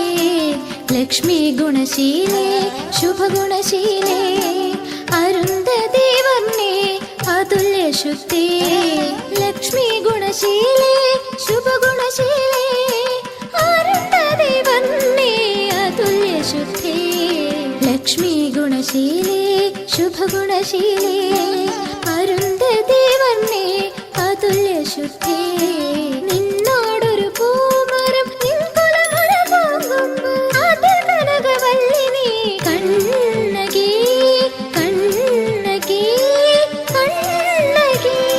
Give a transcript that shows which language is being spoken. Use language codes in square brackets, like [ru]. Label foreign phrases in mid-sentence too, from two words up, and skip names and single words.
[sa] लक्ष्मी गुणशीले शुभ गुणशीले अरुन्धती वर्णे अतुल्य शुद्धे। लक्ष्मी गुणशीले शुभ गुणशीले अरुन्धती वर्णे अतुल्य शुद्धे। लक्ष्मी गुणशीले शुभ गुणशीले അരുന്ധതി വർണ്ണേ അതുല്യ ശുദ്ധേ. [ml] നിന്നോടൊരു പൂമരം നിൻകുലമുല പൂങ്കൊമ്പ് അതിൽ കനകവല്ലി നീ കണ്ണകി കണ്ണകി കണ്ണകി.